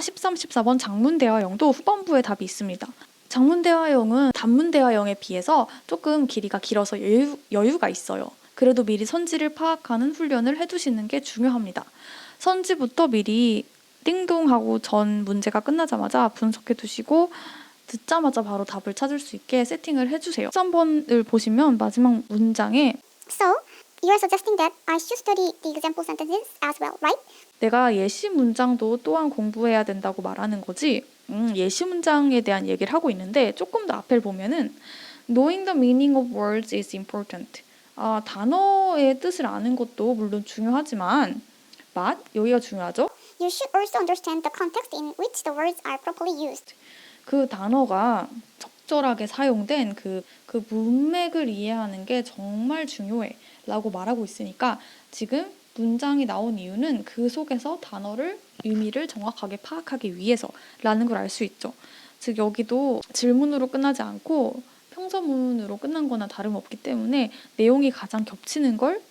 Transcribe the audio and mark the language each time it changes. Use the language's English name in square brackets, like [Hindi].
[Korean] 13, 14번 장문 대화형도 후반부에 답이 있습니다. 장문 대화형은 단문 대화형에 비해서 조금 길이가 길어서 여유가 있어요. 그래도 미리 선지를 파악하는 훈련을 해두시는 게 중요합니다. 선지부터 미리 띵동하고 전 문제가 끝나자마자 분석해 두시고 듣자마자 바로 답을 찾을 수 있게 세팅을 해주세요. 13번을 보시면 마지막 문장에 [English] So, you are suggesting that I should study the example sentences as well, right? [Korean] 내가 예시 문장도 또한 공부해야 된다고 말하는 거지. 예시 문장에 대한 얘기를 하고 있는데 조금 더 앞을 보면은 [English] Knowing the meaning of words is important. [Korean] 단어의 뜻을 아는 것도 물론 중요하지만 여기가 중요하죠. [English] You should also understand the context in which the words are properly used. [Korean] 그 단어가 적절하게 사용된 그 문맥을 이해하는 게 정말 중요해 라고 말하고 있으니까 지금 문장이 나온 이유는 그 속에서 단어를 의미를 정확하게 파악하기 위해서라는 걸 알 수 있죠. 즉 여기도 질문으로 끝나지 않고 평서문으로 끝난 거나 다름없기 때문에 내용이 가장 겹치는 걸